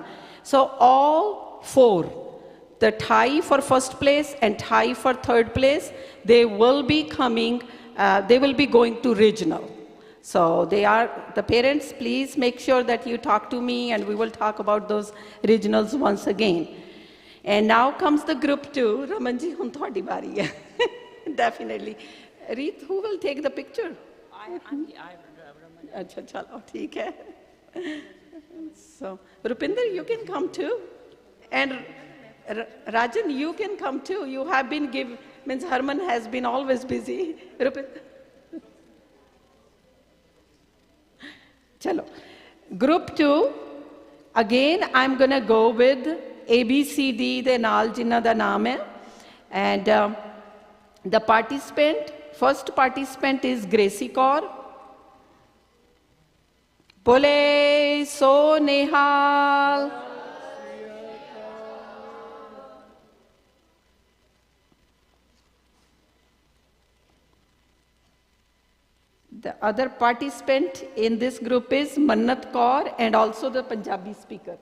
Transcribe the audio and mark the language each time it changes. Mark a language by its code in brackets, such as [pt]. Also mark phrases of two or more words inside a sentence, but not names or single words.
[en] So all four, the Thai for first place and Thai for third place, they will be coming, they will be going to regional. So they are, the parents, please make sure that you talk to me and we will talk about those regionals once again. And now comes the group 2. [pa] ਰਮਨਜੀ, ਹੁਣ ਥੋੜ੍ਹੀ ਵਾਰੀ ਹੈ. [en] Definitely. Reet, who will take the picture? I'm the Acha, [pa] ਚੱਲੋ, ਠੀਕ ਹੈ. [en] So, Rupinder, you can come too. And Rajan, you can come too. You have been means Harman has been always busy. Rupinder. Chalo. Group 2, again, I'm going to go with ABCD, [pa] ਦੇ ਨਾਲ ਜਿਨ੍ਹਾਂ ਦਾ ਨਾਮ ਹੈ. [en] And the participant, first participant is Gracie Kaur. [pa] ਬੋਲੇ ਸੋ ਨਿਹਾਲ. [en] The other participant in this group is Mannat Kaur and also the Punjabi speaker.